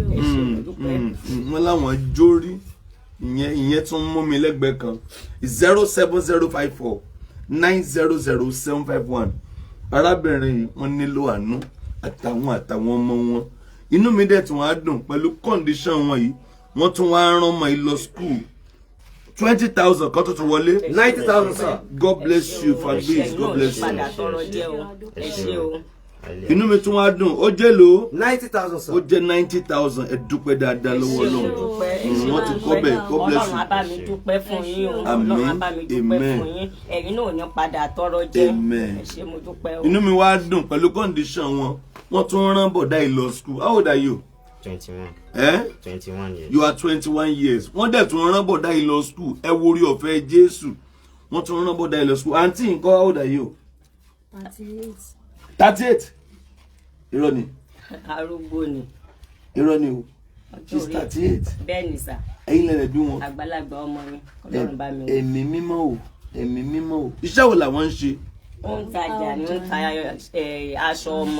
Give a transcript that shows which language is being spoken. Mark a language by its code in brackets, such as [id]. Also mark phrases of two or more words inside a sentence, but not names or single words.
[yo] wọ́n láwọn jórí ìyẹn tún mú mi lẹ́gbẹ̀ẹ́ kan 07054 900 751 arábìnrin wọn nílò àánú àtàwọn ọmọ wọn inú mi dẹ̀ tún wá dùn pẹ̀lú condition wọn yìí wọ́n tún wá rán ọmọ yìí lọ school 20,000 kan tó tún wọlé [en] 90,000 sir. God bless you for this. God bless you. [yo] inú mi tún wá dùn ó jẹ́ lò ó [en] 90,000 sir. [yo] ó jẹ́ 90,000 ẹ dúpẹ́ dáadáa lọ́wọ́ Ọlọ́run wọ́n ti kọ́ bẹ́ẹ̀ [en] God bless you. [yo] Ọlọ́run á bá mi dúpẹ́ fún yín o Ọlọ́run á bá mi dúpẹ́ fún yín ẹ̀yin náà ò ní padà tọrọ jẹ ẹ ṣé mo dúpẹ́ o. inú mi wá dùn pẹ̀lú condition wọn wọ́n tún rán bọ̀dá yìí lọ school. [en] How old are you? 21. 21 years. You are 21 years. [yo] Wọ́n dẹ̀ tún rán bọ̀dá yìí lọ school. Ẹ wo orí ọ̀fẹ́ Jésù. Wọ́n tún rán bọ̀dá yìí lọ school. Aunty nǹkan, [en] how old are you? 38. 38. [yo] Irọ́ ni. Arúgbó ni. Irọ́ ni o. [en] She's 38. [yo] Bẹ́ẹ̀ ni sà. Ẹ̀yin lẹ́lẹ̀ bí wọn. Àgbàlagbà ọmọ mi. Ọlọ́run bá mi wò. Ẹ̀mí mímọ́ o. Ẹ̀mí mímọ́ o. Iṣẹ́ wo làwọn ń ṣe? Ó ń tajà ni ó ń ta aṣọ ọmọ.